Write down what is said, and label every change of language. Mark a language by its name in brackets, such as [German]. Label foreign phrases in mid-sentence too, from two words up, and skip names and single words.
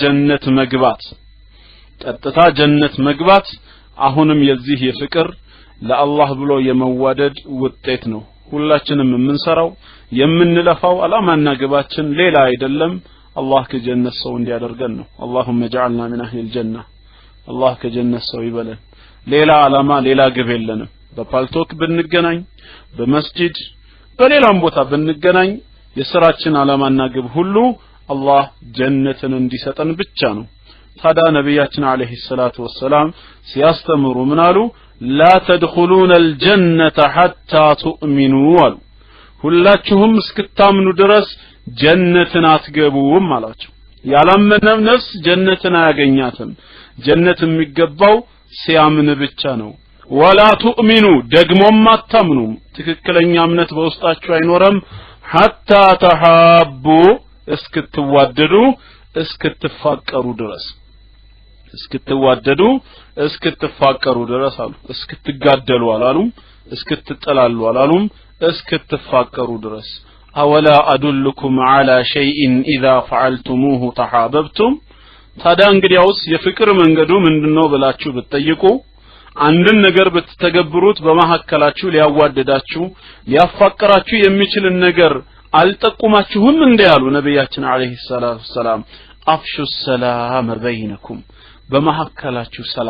[Amharic] ጀነት መግባት አሁንም የዚህ የፍቅር ለአላህ ብሎ የመዋደድ ውጤት ነው ሁላችንም የምንሰራው የምንለፋው አላማና ግባችን ሌላ አይደለም አላህ ከጀነት ሰው እንዲያደርገን ነው اللهم [Arabic] اجعلنا من اهل الجنه [Amharic] አላህ ከጀነት ሰው ይበለን ሌላ አላማ ሌላ ግብ የለንም በፓልቶክ ብንገናኝ በመስጂድ በሌላም ቦታ ብንገናኝ የሥራችን አላማና ግብ ሁሉ አላህ ጀነትን እንዲሰጠን ብቻ ነው ታዲያ ነብያችን [Arabic] عليه الصلاة والسلام [Amharic] ሲያስተምሩ ምን አሉ [Arabic] لا تدخلون الجنة حتى تؤمنوا [Amharic] ሁላችሁም እስክታምኑ ድረስ ጀነትን አትገቡም አላቸው ያላመነ ነፍስ ጀነትን አያገኛትም ጀነት የሚገባው ሲያምን ብቻ ነው [Arabic] ولا تؤمنوا [Amharic] ደግሞም አታምኑም ትክክለኛ እምነት በውስጣችሁ አይኖርም [Arabic] حتى تحابوا [Amharic] እስክትዋደዱ እስክትፋቀሩ ድረስ እስክትፋቀሩ ድረስ አሉ እስክትጋደሉ አላሉም እስክትጠላሉ አላሉም እስክትፋቀሩ ድረስ أولا [Arabic] أدلكم على شيء إذا فعلتموه تحاببتم [Amharic] ታዲያ እንግዲያውስ የፍቅር መንገዱ ምንድነው ብላችሁ ብትጠይቁ አንድን ነገር ብትተገብሩት በመሐከላችሁ ሊያዋደዳችሁ ሊያፋቀራችሁ የሚችል ነገር አልጠቁማችሁም እንዴ ያሉ ነብያችን [Arabic] عليه الصلاة السلام أفشوا السلام بينكم [Amharic] በመሐከላችሁ